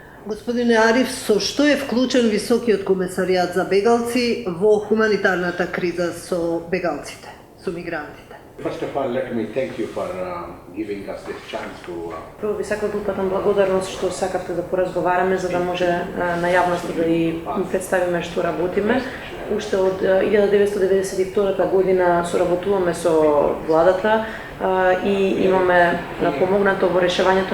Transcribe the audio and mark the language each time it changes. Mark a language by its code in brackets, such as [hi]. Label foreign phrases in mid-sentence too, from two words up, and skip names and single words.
[mk] Господине Ариф, со што е вклучен Високиот комесаријат за бегалци во хуманитарната криза со бегалците, со мигрантите? [en] First of all, let me thank you for giving us this chance to. [mk] Прво ви сакам да упатам благодарност што сакавте да поразговараме за да може на јавноста да и представиме што работиме. Уште од 1992 година соработуваме со владата и имаме помогнато во решавањето